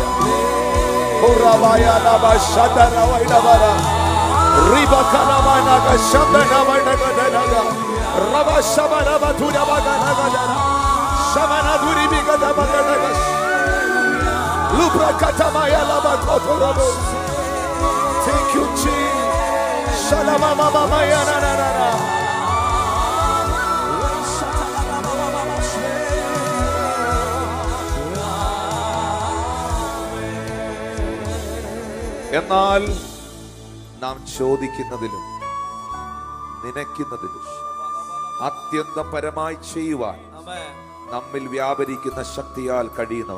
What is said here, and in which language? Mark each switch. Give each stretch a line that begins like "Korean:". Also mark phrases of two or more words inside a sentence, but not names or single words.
English: Urabaya laba shadara wa ilabara. Riba kalama naga shabana wa naga naga. Raba shabana wa thura wa naga naga. Shabana dhuri biga naga naga. Lubra katamaya laba kotorabo. Thank you, Jesus. Shalama mama maya na na na na.
Malayalam: എന്നാൽ നാം ചോദിക്കുന്നതിലും നനയ്ക്കുന്നതിലും അത്യന്തം പരമായി ചെയ്യുവാൻ നമ്മിൽ വ്യാപരിക്കുന്ന ശക്തിയാൽ കഴിയുന്നവൻ.